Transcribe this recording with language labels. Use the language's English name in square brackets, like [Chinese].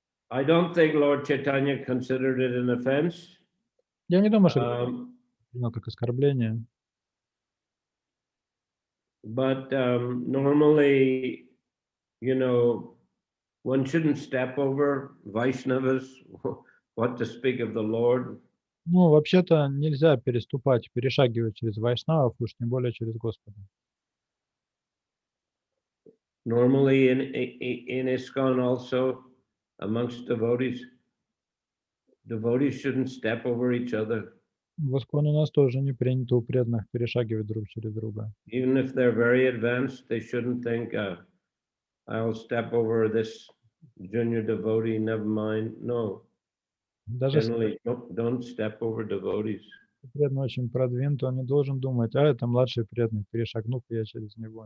[English] I don't think Lord Chaitanya considered it an offense. [Russian] Я не думаю, что это как оскорбление. [English] But normally, one shouldn't step over Vaishnavas, what to speak of the Lord. [Russian] Ну, вообще-то нельзя перешагивать через вайшнавов, уж тем более через Господа. [English] Normally in ISKCON also, amongst devotees shouldn't step over each other. [Russian] В ISKCON у нас тоже не принято у преданных перешагивать друг через друга. [English] Even if they're very advanced, they shouldn't think, I'll step over this junior devotee, never mind. No. [Russian] Даже [English] Generally, don't step over devotees. [Russian] если преданный очень продвинут, он не должен думать, это младший преданный, перешагну-ка я через него.